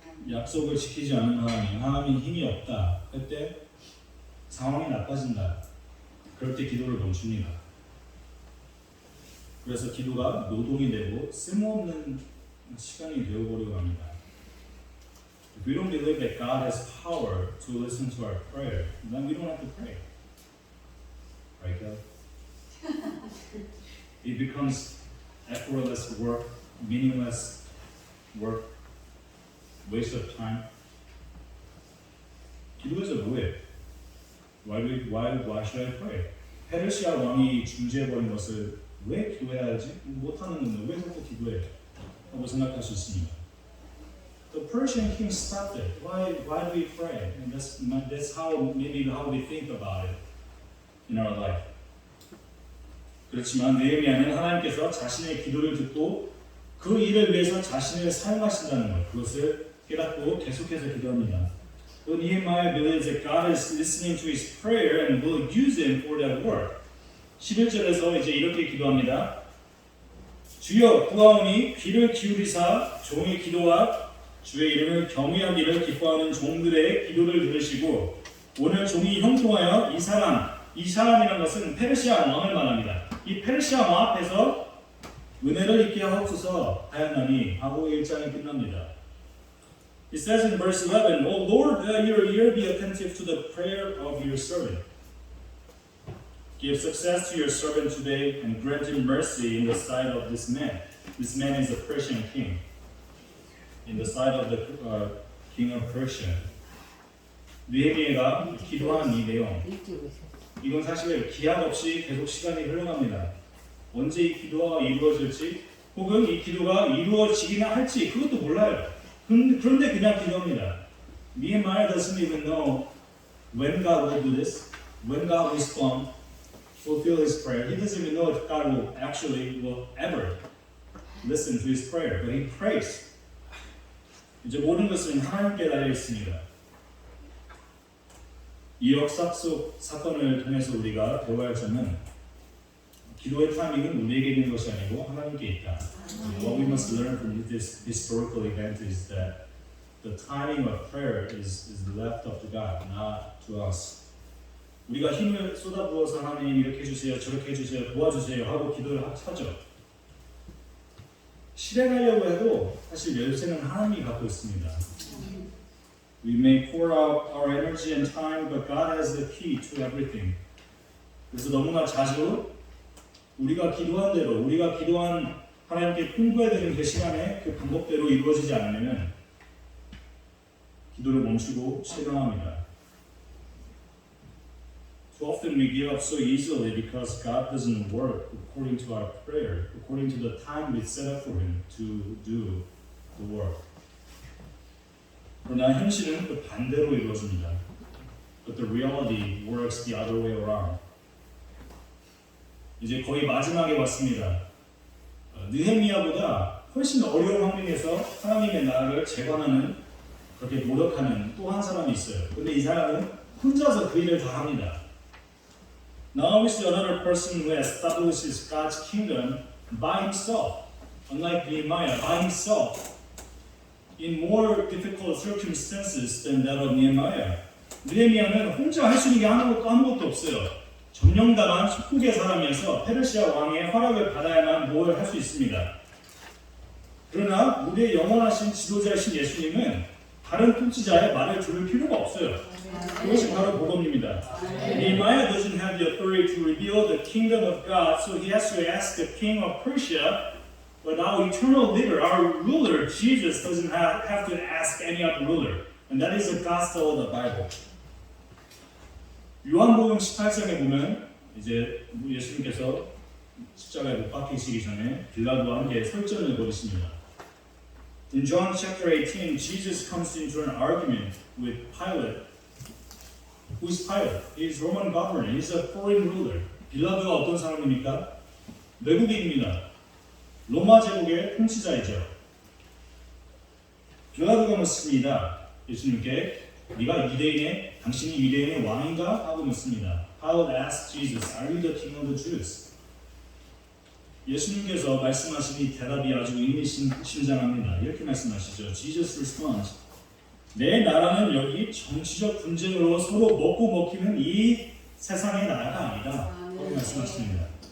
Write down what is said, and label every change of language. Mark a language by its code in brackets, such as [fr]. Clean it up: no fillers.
[ko] 약속을 지키지 않는 하나님 힘이 없다. 그때 상황이 나빠진다. 그럴 때 기도를 멈춥니다. 그래서 기도가 노동이 되고 쓸모없는 시간이 되어버리고 합니다. [en] If we don't believe that God has power to listen to our prayer, then we don't have to pray. Right, God? It becomes effortless work, meaningless work, waste of time. [ko] 기도해서 뭐해? [en] Why should I pray? [ko] 페르시아 왕이 중지해버린 것을 왜 기도해야 하지? 못하는 건데 왜 자꾸 기도해? 하고 생각할 수 있습니다. [en] The Persian king stopped it. Why do we pray? And that's how we think about it in our life. [ko] 그렇지만 느헤미야는 하나님께서 자신의 기도를 듣고 그 일을 위해서 자신을 사용하신다는 것, 그것을 깨닫고 계속해서 기도합니다. [en] But Nehemiah believes that God is listening to his prayer and will use him for that work. [ko] 11절에서 이제 이렇게 기도합니다. 주여 구하오니 귀를 기울이사 종의 기도와 주의 이름을 경외하기를 기뻐하는 종들의 기도를 들으시고 오늘 종이 형통하여 이 사람이라는 것은 페르시아 왕을 말합니다. 이 페르시아 왕 앞에서 은혜를 입게 하옵소서 하였나니 하고 1장이 끝납니다. [en] It says in verse 11, O Lord, let your ear be attentive to the prayer of your servant. Give success to your servant today and grant him mercy in the sight of this man. This man is a Persian king. In the sight of the king of Persia. [ko] 느헤미야가 기도한 이 내용, 이건 사실 기약 없이 계속 시간이 흘러갑니다. 언제 이 기도가 이루어질지 혹은 이 기도가 이루어지기나 할지 그것도 몰라요. 그런데 그냥 기도합니다. [en] Nehemiah doesn't even know when God will do this, when God will respond, fulfill his prayer. He doesn't even know if God will ever listen to his prayer, but he prays. [ko] 이제 모든 것은 하나님께 달려 있습니다. 이 역사 속 사건을 통해서 우리가 배워야 할 점은 기도의 타이밍은 우리에게 있는 것이 아니고 하나님께 있다. [en] What we must learn from this historical event is that the timing of prayer is left up to God, not to us. [ko] 우리가 힘을 쏟아부어서 하나님 이렇게 해주세요, 저렇게 해주세요, 도와주세요 하고 기도를 하죠. 실행하려고 해도 사실 열쇠는 하나님이 갖고 있습니다. [en] We may pour out our energy and time, but God has the key to everything. [ko] 그래서 너무나 자주 우리가 기도한 대로, 우리가 기도한 하나님께 통보해야 되는 그 시간에 그 방법대로 이루어지지 않으면 기도를 멈추고 실망합니다. [en] Too often we give up so easily because God doesn't work according to our prayer, according to the time we set up for Him to do the work. [ko] 그러나 현실은 그 반대로 이루어집니다. [en] But the reality works the other way around. [ko] 이제 거의 마지막에 왔습니다. 느헤미야보다 훨씬 어려운 환경에서 하나님의 나라를 재건하는 그렇게 노력하는 또 한 사람이 있어요. 근데 이 사람은 혼자서 그 일을 다 합니다. [en] Now we see another person who establishes God's kingdom by himself, unlike Nehemiah, by himself, in more difficult circumstances than that of Nehemiah. [ko] 느헤미야는 혼자 할 수 있는 게 아무것도 없어요. 점령당한 속국의 사람이어서 페르시아 왕의 허락을 받아야만 뭘 할 수 있습니다. 그러나 우리의 영원하신 지도자이신 예수님은 다른 통치자의 말을 들을 필요가 없어요. 그것이 바로 복음입니다. [en] Nehemiah doesn't have the authority to reveal the kingdom of God, so he has to ask the king of Persia. But our eternal leader, our ruler, Jesus, doesn't have to ask any other ruler. And that is the gospel of the Bible. [ko] 요한복음 18장에 보면 이제 예수님께서 십자가에 못 박히시기 전에 빌라도와 함께 설전을 벌이십니다. [en] In John chapter 18, Jesus comes into an argument with Pilate. Who is Pilate? He is Roman governor. He is a foreign ruler. [ko] 빌라도가 어떤 사람입니까? 외국인입니다. 로마 제국의 통치자이죠. 빌라도가 묻습니다. 예수님께 네가 당신이 유대인의 왕인가? 하고 묻습니다. [en] Pilate asked Jesus, Are you the king of the Jews? [ko] 예수님께서 말씀하신 이 대답이 아주 의미심장합니다. 이렇게 말씀하시죠. [en] Jesus responds, [ko] 내 나라는 여기 정치적 분쟁으로 서로 먹고 먹히는 이 세상의 나라가 아니다. 이렇게 말씀하십니다.